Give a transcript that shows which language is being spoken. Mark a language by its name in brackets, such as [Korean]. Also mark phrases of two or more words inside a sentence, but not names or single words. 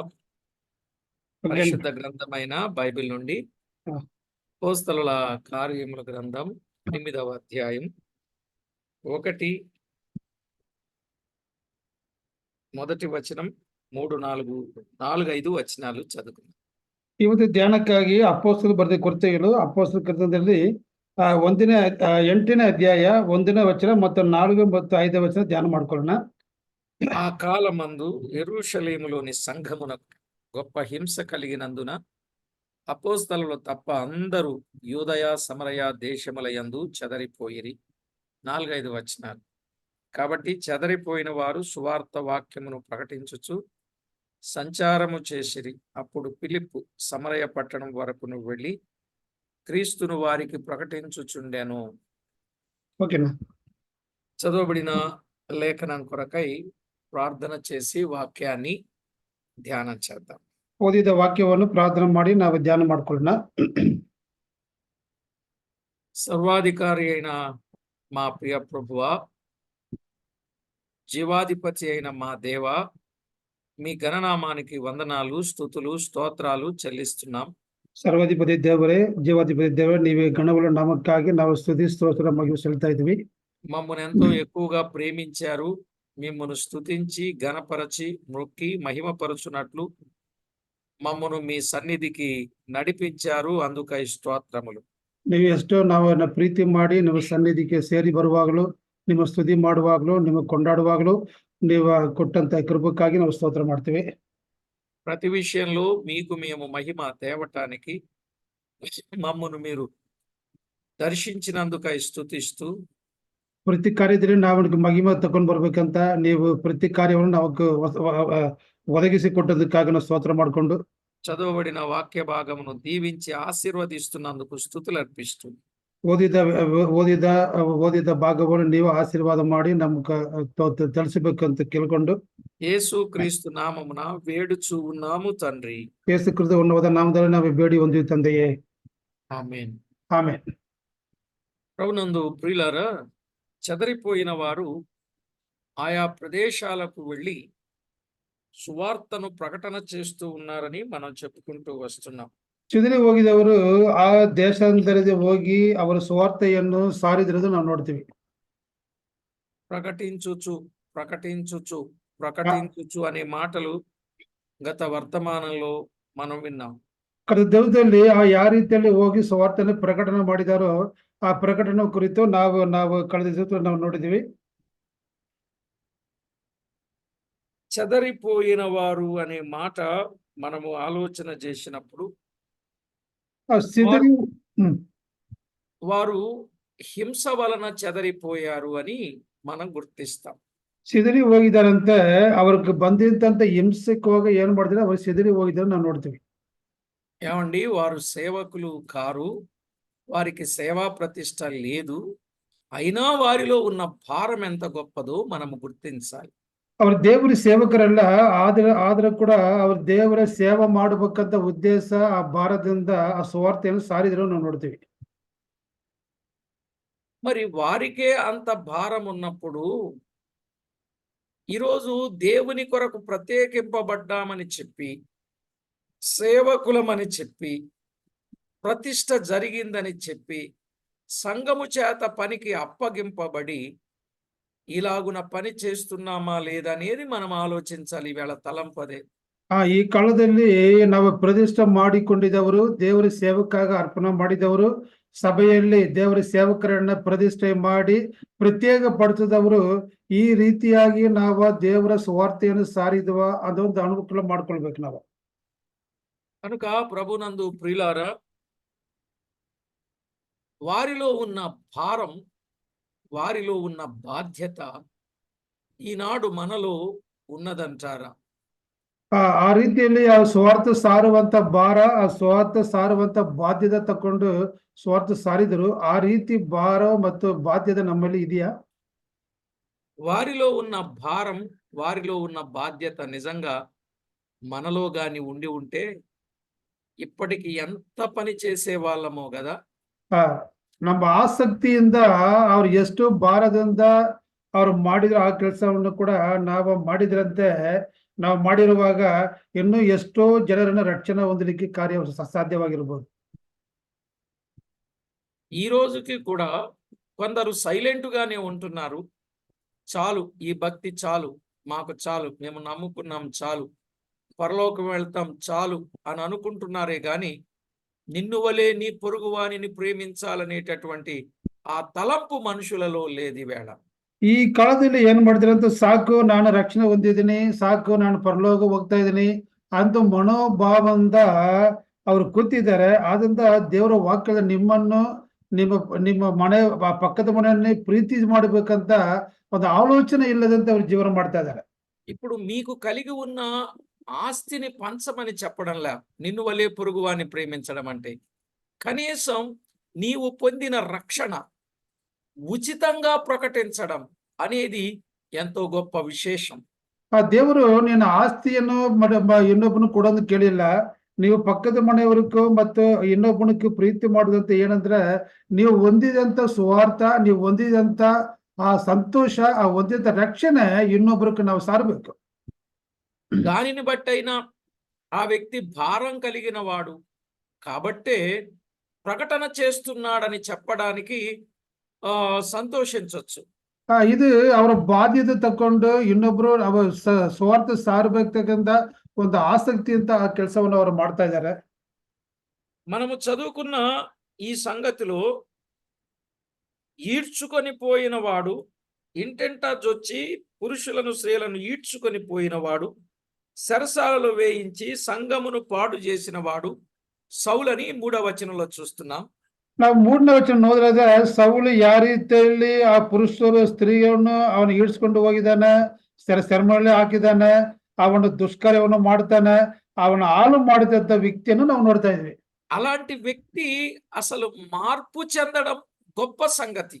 [Telugu] ఓకే అండి. పరిశుద్ధ గ్రంథమైన బైబిల్ నుండి ఆ, అపోస్తలుల కార్యముల గ్రంథం 8వ అధ్యాయం 1 మొదటి వచనం 3, 4, 5 వచనాలు చదువుకుందాం. [Kannada] ಇವತ್ತು ಧ್ಯಾನಕ್ಕಾಗಿ ಅಪೊಸ್ತಲರು ಬರೆದ ಕೊರತೆಗಳು ಅಪೊಸ್ತಲ ಕೃತ್ಯದಲ್ಲಿ ಒಂದನೇ 8ನೇ ಅಧ್ಯಾಯ 1ನೇ ವಚನ ಮತ್ತು 4 ಮತ್ತು 5 ವಚನ ಧ್ಯಾನ ಮಾಡ್ಕೊಳ್ಳೋಣ. [Telugu] ఆ కాలమందు యెరూషలేములోని సంఘమునకు గొప్ప హింస కలిగినందున అపోస్తలులు తప్ప అందరూ యూదయ సమరయ దేశములయందు చెదరిపోయిరి. 4, 5 వచనాలు. కాబట్టి చెదరిపోయిన వారు సువార్త వాక్యమును ప్రకటించుచు సంచారము చేసిరి. అప్పుడు ఫిలిప్పు సమరయ పట్టణం వరకును వెళ్ళి క్రీస్తును వారికి ప్రకటించుచుండెను. ఓకేనా? చదవబడిన లేఖనం కొరకై ప్రార్థన చేసి వాక్యాన్ని ధ్యానం చేద్దాం. [Kannada] ಓದಿದ ವಾಕ್ಯವನ್ನು ಪ್ರಾರ್ಥನೆ ಮಾಡಿ ನಾವು ಧ್ಯಾನ ಮಾಡ್ಕೊಳ್ಳೋಣ. [Telugu] సర్వాధికారి అయిన మా ప్రియ ప్రభువా, జీవాధిపతి అయిన మా దేవా, మీ గణనామానికి వందనాలు, స్తుతులు, స్తోత్రాలు చెల్లిస్తున్నాం. [Kannada] ಸರ್ವಾಧಿಪತಿ ದೇವರೇ, ಜೀವಾಧಿಪತಿ ದೇವರೇ, ನೀವೇ ಗಣಗಳ ನಾಮಕ್ಕಾಗಿ ನಾವು ಸ್ತುತಿ ಸ್ತೋತ್ರ ಮಹಿಮೆ ಸಲ್ಲಿಸ್ತಾ ಇದ್ವಿ. [Telugu] మమ్మల్ని ఎంతో ఎక్కువగా ప్రేమించారు. మిమ్మల్ని స్తుతించి ఘనపరచి మొక్కి మహిమపరచునట్లు మమ్మను మీ సన్నిధికి నడిపించారు. అందుకై స్తోత్రములు. [Kannada] ನೀವು ಎಷ್ಟೋ ನಾವು ಪ್ರೀತಿ ಮಾಡಿ ನಿಮ್ಮ ಸನ್ನಿಧಿಗೆ ಸೇರಿ ಬರುವಾಗಲೂ, ನಿಮ್ಮ ಸ್ತುತಿ ಮಾಡುವಾಗಲೂ, ನಿಮ್ಮ ಕೊಂಡಾಡುವಾಗಲೂ ನೀವು ಕೊಟ್ಟಂತ ಕೃಪಕ್ಕಾಗಿ ನಾವು ಸ್ತೋತ್ರ ಮಾಡ್ತೀವಿ. [Telugu] ప్రతి విషయంలో మీకు మేము మహిమ తేవటానికి మమ్మను మీరు దర్శించినందుకై స్తుతిస్తూ [Kannada] ಪ್ರತಿ ಕಾರ್ಯದಲ್ಲಿ ನಾವು ಮಹಿಮೆ ತಗೊಂಡು ಬರ್ಬೇಕಂತ ನೀವು ಪ್ರತಿ ಕಾರ್ಯವನ್ನು ನಾವು ಒದಗಿಸಿ ಕೊಟ್ಟದಕ್ಕಾಗಿ ನಾವು ಸ್ತೋತ್ರ ಮಾಡಿಕೊಂಡು [Telugu] చదవబడిన వాక్య భాగమును దీవించి ఆశీర్వదిస్తున్నందుకు స్తుతులు అర్పిస్తూ [Kannada] ಓದಿದ ಭಾಗವನ್ನು ನೀವು ಆಶೀರ್ವಾದ ಮಾಡಿ ನಮ್ಗೆ ತಿಳಿಸಬೇಕಂತ ಕೇಳ್ಕೊಂಡು [Telugu] యేసు క్రీస్తు నామమున వేడుచు ఉన్నాము తండ్రి. [Kannada] ಯೇಸು ಕ್ರಿಸ್ತ ಉನ್ನತ ನಾಮದಲ್ಲಿ ನಾವು ಬೇಡಿ ಹೊಂದಿವಿ ತಂದೆಯೇ. [Telugu] ఆమేన్. ఆమేన్. ప్రభునందు ప్రియులారా, చెదరిపోయిన వారు ఆయా ప్రదేశాలకు వెళ్ళి సువార్తను ప్రకటన చేస్తూ ఉన్నారని మనం చెప్పుకుంటూ వస్తున్నాం. [Kannada] ಚಿದರಿ ಹೋಗಿದವರು ಆ ದೇಶಾಂತರಕ್ಕೆ ಹೋಗಿ ಅವರ ಸುವಾರ್ತೆಯನ್ನು ಸಾರಿದಿರೋದು ನಾವು ನೋಡ್ತೀವಿ. [Telugu] ప్రకటించుచు ప్రకటించుచు ప్రకటించుచు అనే మాటలు గత వర్తమానంలో మనం విన్నాం. [Kannada] ಕಳೆದ ದಿನದಲ್ಲಿ ಯಾವ ರೀತಿಯಲ್ಲಿ ಹೋಗಿ ಸುವಾರ್ತೆಯನ್ನು ಪ್ರಕಟಣೆ ಮಾಡಿದಾರೋ ಆ ಪ್ರಕಟಣೆ ಕುರಿತು ನಾವು ಕಳೆದ ದಿವಸ ನಾವು ನೋಡಿದೀವಿ. [Telugu] చెదరిపోయిన వారు అనే మాట మనము ఆలోచన చేసినప్పుడు వారు హింస వలన చెదరిపోయారు అని మనం గుర్తిస్తాం. [Kannada] ಸಿದರಿ ಹೋಗಿದಾರಂತೆ, ಅವ್ರಿಗೆ ಬಂದಿದ್ದಂತ ಹಿಂಸೆಗೆ ಹೋಗಿ ಏನ್ ಮಾಡಿದ್ರೆ ಅವ್ರು ಸಿದರಿ ಹೋಗಿದ್ದಾರೆ ನಾವು ನೋಡ್ತೀವಿ. [Telugu] ఏమండి, వారు సేవకులు కారు, వారికి సేవా ప్రతిష్ట లేదు. అయినా వారిలో ఉన్న భారం ఎంత గొప్పదో మనము గుర్తించాలి. [Kannada] ಅವ್ರ ದೇವರ ಸೇವಕರಲ್ಲ, ಆದ್ರೆ ಕೂಡ ಅವ್ರ ದೇವರ ಸೇವೆ ಮಾಡಬೇಕಂತ ಉದ್ದೇಶ ಆ ಭಾರತದಿಂದ ಆ ಸುವಾರ್ತೆಯನ್ನು ಸಾರಿದ್ರು ನಾವು ನೋಡ್ತೀವಿ. [Telugu] మరి వారికే అంత భారం ఉన్నప్పుడు ఈరోజు దేవుని కొరకు ప్రత్యేకింపబడ్డామని చెప్పి, సేవకులమని చెప్పి, ప్రతిష్ట జరిగిందని చెప్పి, సంఘము చేత పనికి అప్పగింపబడి ఇలాగున పని చేస్తున్నామా లేదనేది మనం ఆలోచించాలి. ఈవేళ తలంపదే. [Kannada] ಈ ಕಾಲದಲ್ಲಿ ನಾವು ಪ್ರತಿಷ್ಠೆ ಮಾಡಿಕೊಂಡಿದ್ದವರು, ದೇವರ ಸೇವಕ್ಕಾಗಿ ಅರ್ಪಣೆ ಮಾಡಿದವರು, ಸಭೆಯಲ್ಲಿ ದೇವರ ಸೇವಕರನ್ನ ಪ್ರತಿಷ್ಠೆ ಮಾಡಿ ಪ್ರತ್ಯೇಕ ಪಡಿಸಿದವರು ಈ ರೀತಿಯಾಗಿ ನಾವು ದೇವರ ಸುವಾರ್ತೆಯನ್ನು ಸಾರಿದವ ಅದೊಂದು ಅನುಕೂಲ ಮಾಡ್ಕೊಳ್ಬೇಕು ನಾವು. [Telugu] కనుక ప్రభునందు ప్రియులారా, వారిలో ఉన్న భారం, వారిలో ఉన్న బాధ్యత ఈనాడు మనలో ఉన్నదంటారా? [Kannada] ಆ ರೀತಿಯಲ್ಲಿ ಆ ಸ್ವಾರ್ಥ ಸಾರುವಂತ ಭಾರ, ಆ ಸ್ವಾರ್ಥ ಸಾರುವಂತ ಬಾಧ್ಯತೆ ತಕೊಂಡು ಸ್ವಾರ್ಥ ಸಾರಿದರು. ಆ ರೀತಿ ಭಾರ ಮತ್ತು ಬಾಧ್ಯತೆ ನಮ್ಮಲ್ಲಿ ಇದೆಯಾ? [Telugu] వారిలో ఉన్న భారం, వారిలో ఉన్న బాధ్యత నిజంగా మనలో గాని ఉండి ఉంటే ఇప్పటికి ఎంత పని చేసే వాళ్ళమో కదా. [Kannada] ನಮ್ಮ ಆಸಕ್ತಿಯಿಂದ ಅವ್ರು ಎಷ್ಟು ಭಾರದಿಂದ ಅವ್ರು ಮಾಡಿದ್ರು ಆ ಕೆಲಸವನ್ನು ಕೂಡ ನಾವು ಮಾಡಿದ್ರಂತೆ ನಾವು ಮಾಡಿರುವಾಗ ಇನ್ನೂ ಎಷ್ಟೋ ಜನರನ್ನ ರಕ್ಷಣೆ ಹೊಂದಲಿಕ್ಕೆ ಕಾರ್ಯ ಸಾಧ್ಯವಾಗಿರ್ಬೋದು. [Telugu] ఈ రోజుకి కూడా కొందరు సైలెంట్‌గానే ఉంటున్నారు. చాలు ఈ భక్తి చాలు, మాకు చాలు, మేము నమ్ముకున్నాం చాలు, పరలోకం వెళ్తాం చాలు అని అనుకుంటున్నారే గాని, నిన్ను వలే నీ పొరుగువానిని ప్రేమించాలనేటటువంటి ఆ తలంపు మనుషులలో లేదు ఈవేళ. [Kannada] ಈ ಕಾಲದಲ್ಲಿ ಏನ್ ಮಾಡಿದ್ರಂತ ಸಾಕು ನಾನು ರಕ್ಷಣೆ ಹೊಂದಿದ್ದೀನಿ, ಸಾಕು ನಾನು ಪರಲೋಕ ಹೋಗ್ತಾ ಇದ್ದೀನಿ ಅಂತ ಮನೋಭಾವದಿಂದ ಅವ್ರು ಕೂತಿದ್ದಾರೆ. ಆದ್ರಿಂದ ದೇವರ ವಾಕ್ಯದ ನಿಮ್ಮನ್ನು ನಿಮ್ಮ ನಿಮ್ಮ ಮನೆ ಪಕ್ಕದ ಮನೆಯನ್ನೇ ಪ್ರೀತಿ ಮಾಡಬೇಕಂತ ಒಂದು ಆಲೋಚನೆ ಇಲ್ಲದಂತೆ ಅವ್ರು ಜೀವನ ಮಾಡ್ತಾ ಇದ್ದಾರೆ. [Telugu] ఇప్పుడు మీకు కలిగి ఉన్న ఆస్తిని పంచమని చెప్పడంలా నిన్ను వలే పొరుగువాని ప్రేమించడం అంటే, కనీసం నీవు పొందిన రక్షణ ఉచితంగా ప్రకటించడం అనేది ఎంతో గొప్ప విశేషం. [Kannada] ಆ ದೇವರು ನಿನ್ನ ಆಸ್ತಿಯನ್ನು ಇನ್ನೊಬ್ಬನು ಕೊಡೋದು ಕೇಳಿಲ್ಲ. ನೀವು ಪಕ್ಕದ ಮನೆಯವರಿಗೂ ಮತ್ತು ಇನ್ನೊಬ್ಬನಿಗೂ ಪ್ರೀತಿ ಮಾಡುದಂತ ಏನಂದ್ರೆ ನೀವು ಹೊಂದಿದಂತ ಸುವಾರ್ಥ, ನೀವು ಹೊಂದಿದಂತ ಆ ಸಂತೋಷ, ಆ ಹೊಂದಿದ ರಕ್ಷಣೆ ಇನ್ನೊಬ್ಬರಿಗೆ ನಾವು ಸಾರಬೇಕು. [Telugu] దానిని బట్టైనా ఆ వ్యక్తి భారం కలిగిన వాడు కాబట్టే ప్రకటన చేస్తున్నాడని చెప్పడానికి సంతోషించొచ్చు. [Kannada] ಇದು ಅವರ ಬಾಧ್ಯತೆ ತಕೊಂಡು ಇನ್ನೊಬ್ರು ಸುವಾರ್ಥ ಸಾರಬೇಕಂತ ಒಂದು ಆಸಕ್ತಿಯಿಂದ ಆ ಕೆಲಸವನ್ನು ಅವರು ಮಾಡ್ತಾ ಇದ್ದಾರೆ. [Telugu] మనము చదువుకున్న ఈ సంగతిలో ఈడ్చుకొని పోయిన వాడు, ఇంటెంటా జొచ్చి పురుషులను స్త్రీలను ఈడ్చుకొని పోయిన వాడు, సరసాలలో వేయించి సంఘమును పాడు చేసిన వాడు సౌలని 3వ వచనంలో చూస్తున్నాం. [Kannada] ನಾವು 3ನೇ ವಚನ ನೋಡಿದ್ರೆ ಸೌಲು ಯಾವ ರೀತಿಯಲ್ಲಿ ಆ ಪುರುಷರು ಸ್ತ್ರೀಯನ್ನು ಅವನು ಈಡ್ಸ್ಕೊಂಡು ಹೋಗಿದ್ದಾನೆ, ಸೆರೆಮನೆಯಲ್ಲಿ ಹಾಕಿದ್ದಾನೆ, ಅವನು ದುಷ್ಕಾರ್ಯವನ್ನು ಮಾಡ್ತಾನೆ, ಅವನ ಹಾಳು ಮಾಡಿದಂತ ವ್ಯಕ್ತಿಯನ್ನು ನಾವು ನೋಡ್ತಾ ಇದ್ವಿ. [Telugu] అలాంటి వ్యక్తి అసలు మార్పు చెందడం గొప్ప సంగతి.